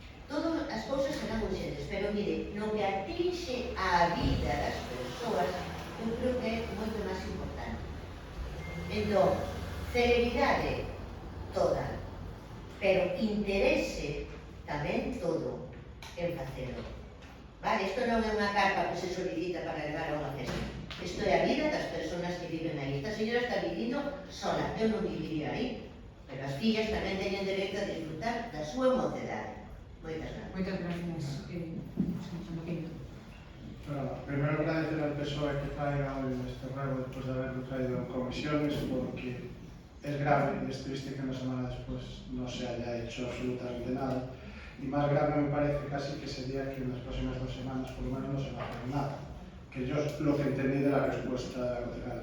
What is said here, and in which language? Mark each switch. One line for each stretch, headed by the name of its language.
Galician: Todas as cousas serán urgentes, pero mire, no que atinxe a vida das persoas, eu creo que é moito máis importante. Entón, celeridade toda, pero interese tamén todo en facelo. Vale, isto non é unha carta que se solicita para levar a unha festa. Isto é a vida das persoas que viven aí. Esta señora está vivindo sola, eu non viviría aí, pero as fillas tamén teñen dereito a disfrutar da súa mocedade. Moitas gracias. Moitas gracias. Señor Pinto.
Spanish: Bueno, primero agradecer al PSOE que traiga hoy este ruego después de haberlo traído en comisiones, porque es grave y es triste que una semana después no se haya hecho absolutamente nada. Y más grave me parece casi que sería que en las próximas 2 semanas por lo menos no se va a hacer nada, que yo es lo que entendí de la respuesta de la concejala.